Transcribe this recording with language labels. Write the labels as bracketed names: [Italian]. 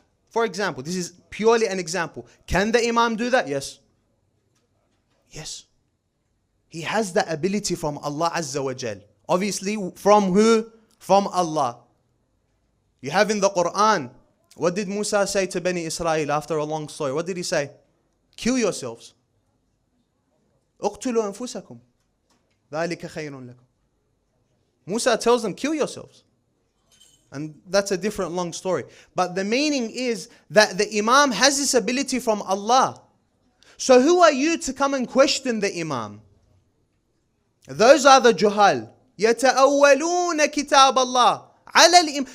[English] For example, this is purely an example. Can the Imam do that? Yes. Yes. He has that ability from Allah Azza wa Jal. Obviously, from who? From Allah. You have in the Quran, what did Musa say to Bani Israel after a long story? What did he say? Kill yourselves. [Arabic] اقتلوا أنفسكم ذلك خير لكم. [English] Musa tells them, kill yourselves. And that's a different long story. But the meaning is that the Imam has this ability from Allah. So who are you to come and question the Imam? Those are the Juhal. [Arabic] يَتَأَوَّلُونَ كِتَابَ اللَّهِ عَلَى الْإِمَامِ.